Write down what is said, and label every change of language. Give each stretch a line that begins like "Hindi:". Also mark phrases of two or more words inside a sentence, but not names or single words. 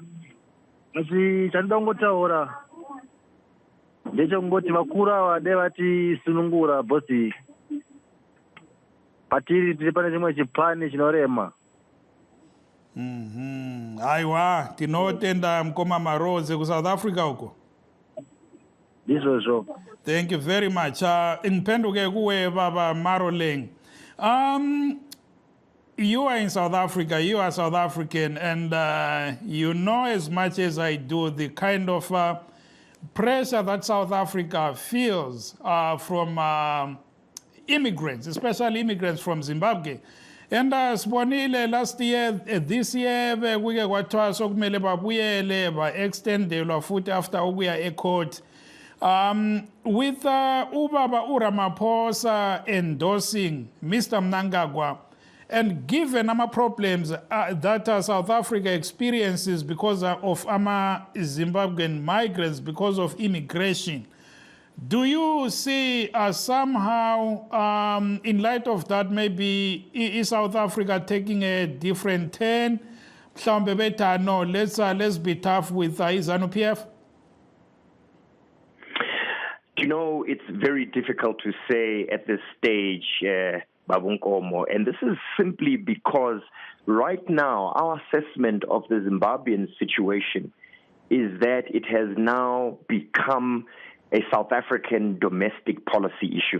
Shona: Asi chandida kungotaura ndechekungoti vakuru ava dai vatisunungura bhosi. Patiri tiri pane chimwe chipani chinorema. Aiwa, tinotenda mukoma Marodze kuSouth Africa uko. Izvozvo.
English: Thank you very much.
North Ndebele: Ngiphenduke kuwe baba Maroleng.
English: You are in South Africa, you are South African, and you know as much as I do the kind of pressure that South Africa feels from immigrants, especially immigrants from Zimbabwe. And sibonile last year, this year,
North Ndebele: kuke kwathiwa sokumele babuyele ba-extendelwa futhi after ukuya ecourt.
English: With Ubaba Ramaphosa endorsing Mr. Mnangagwa, and given our problems that South Africa experiences because of our Zimbabwean migrants, because of immigration, do you see somehow, in light of that, maybe is South Africa taking a different turn
North Ndebele: mhlawumbe bethi
English: no, let's be tough with ZANU-PF? You know, it's very difficult to say at this stage, Babunkomo, and this is simply because right now our assessment of the Zimbabwean situation is that it has now become a South African domestic policy issue.